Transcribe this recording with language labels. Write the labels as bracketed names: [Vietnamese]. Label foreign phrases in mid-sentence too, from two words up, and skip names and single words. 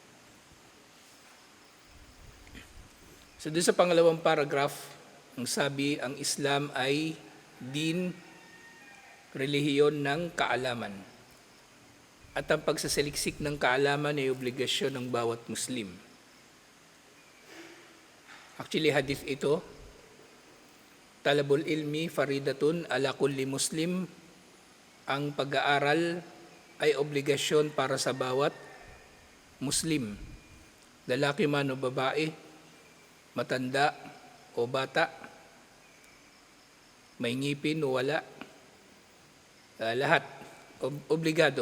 [Filipino] So doon sa pangalawang paragraph, ang sabi, ang Islam ay din, relihiyon ng kaalaman. At ang pagsasaliksik ng kaalaman ay obligasyon ng bawat Muslim. Actually, hadith ito, [Arabic] طلب العلم فريضة على كل مسلم, [Filipino] ang pag-aaral ay obligasyon para sa bawat Muslim. Lalaki man o babae, matanda o bata, may ngipin o wala, lahat, obligado.